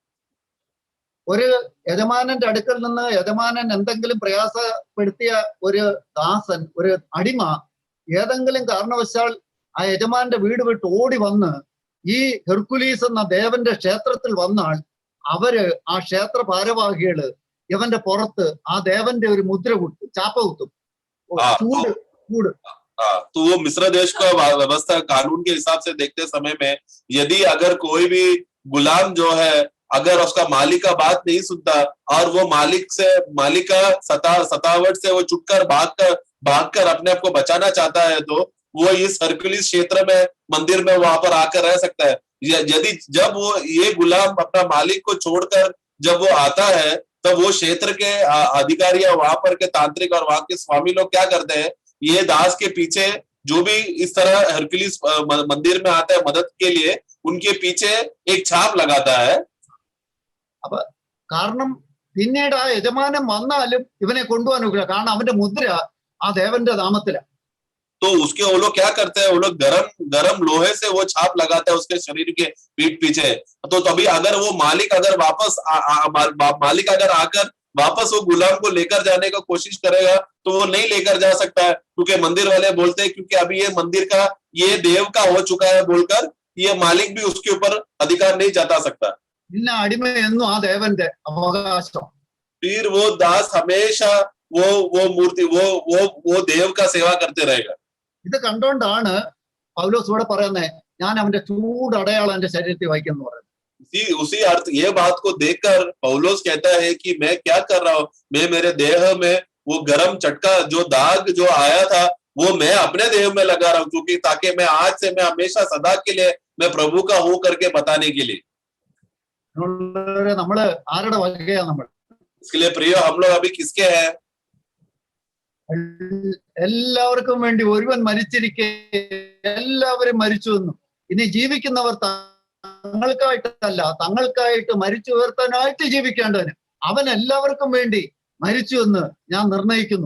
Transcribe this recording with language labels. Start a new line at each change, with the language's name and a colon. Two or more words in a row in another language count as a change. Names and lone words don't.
Malayalam: ഒരു യജമാനന്റെ അടുക്കൽ നിന്ന് യജമാനൻ എന്തെങ്കിലും പ്രയാസപ്പെടുത്തിയ ഒരു ദാസൻ, ഒരു അടിമ ഏതെങ്കിലും കാരണവശാൽ ആ യജമാന്റെ വീട് വിട്ട് ഓടി വന്ന് ഈ ഹെർക്കുലീസ് എന്ന ദേവന്റെ ക്ഷേത്രത്തിൽ വന്നാൽ അവര് ആ ക്ഷേത്ര ഭാരവാഹികള് ഇവന്റെ പുറത്ത് ആ ദേവന്റെ ഒരു മുദ്ര കുത്തും, ചാപ്പ കുത്തും. ചൂട്.
Hindi: तो वो मिस्र देश का व्यवस्था कानून के हिसाब से देखते समय में यदि अगर कोई भी गुलाम जो है अगर उसका मालिक का बात नहीं सुनता और वो मालिक का सतावट से वो छुटकर भागकर अपने आप को बचाना चाहता है, तो वो इस हरकुलिस क्षेत्र में मंदिर में वहां पर आकर रह सकता है. यदि जब वो ये गुलाम अपना मालिक को छोड़कर जब वो आता है, तब वो क्षेत्र के अधिकारी या वहां पर के तांत्रिक और वहां के स्वामी लोग क्या करते हैं, ये दास के पीछे जो भी इस तरह हरकुलिस मंदिर में आता है मदद के लिए, उनके पीछे एक छाप लगाता है.
Malayalam: അപ്പൊ കാരണം പിന്നീട് ആ യജമാനൻ വന്നാലും ഇവനെ കൊണ്ടുപോകാൻ ഒക്കില്ല, കാരണം അവന്റെ മുദ്ര ആ ദേവന്റെ നാമത്തിലാണ്.
Hindi: तो उसके वो लोग क्या करते हैं, वो लोग गरम लोहे से वो छाप लगाते हैं उसके शरीर के पीठ पीछे. तो तभी अगर वो मालिक अगर वापस मालिक अगर आकर वापस वो गुलाम को लेकर जाने का कोशिश करेगा तो वो नहीं लेकर जा सकता है, क्योंकि मंदिर वाले बोलते हैं क्योंकि अभी ये मंदिर का ये देव का हो चुका है बोलकर ये मालिक भी उसके ऊपर अधिकार नहीं जता सकता.
Malayalam: പിന്നെ അടിമയെന്നും ആ ദേവന്റെ അവകാശം.
Hindi: फिर वो दास हमेशा वो मूर्ति वो देव का सेवा करते रहेगा.
Malayalam: ഇത് കണ്ടോണ്ടാണ് പൗലോസ് ഇവിടെ പറയുന്നത്, ഞാൻ അവന്റെ ചൂട് അടയാളം എന്റെ ശരീരത്തിൽ വഹിക്കുന്നു പറയുന്നത്.
Hindi: उसी अर्थ ये बात को देखकर पौलुस कहता है कि मैं क्या कर रहा हूँ, मैं मेरे देह में वो गरम चटका जो दाग जो आया था वो मैं अपने देह में लगा रहा हूँ, क्योंकि ताकि मैं आज से मैं हमेशा सदा के लिए मैं प्रभु का हूं करके बताने के लिए.
Malayalam: നമ്മള് ആരുടെ വകയാ? നമ്മൾ
Hindi: इसके लिए प्रिय हम लोग अभी किसके हैं?
Malayalam: എല്ലാവർക്കും വേണ്ടി ഒരുവൻ മരിച്ചിരിക്കെ എല്ലാവരും മരിച്ചു എന്നും ഇനി ജീവിക്കുന്നവർ തങ്ങൾക്കായിട്ടല്ല തങ്ങൾക്കായിട്ട് മരിച്ചു ഉയർത്താനായിട്ട് ജീവിക്കേണ്ടവന് അവൻ എല്ലാവർക്കും വേണ്ടി മരിച്ചു എന്ന് ഞാൻ നിർണയിക്കുന്നു.